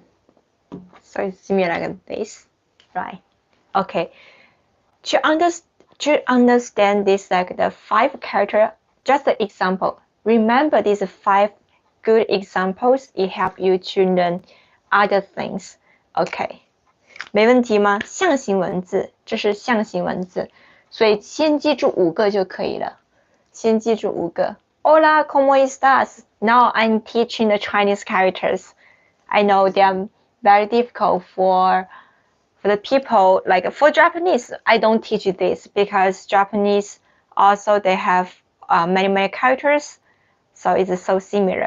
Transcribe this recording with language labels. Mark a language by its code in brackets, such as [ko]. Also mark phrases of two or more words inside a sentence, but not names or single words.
[en] So it's similar like this, right? Okay. To understand this, like the 5 character, just an example. Remember these 5 good examples. It helps you to learn other things. [zh] Okay. 没问题吗？象形文字，这是象形文字，所以先记住5个就可以了。先记住5个。 [es] Hola, ¿cómo estás? [en] now I'm teaching the Chinese characters. I know they are very difficult for the people, like for Japanese, I don't teach this because Japanese also they have many characters, so it's so similar.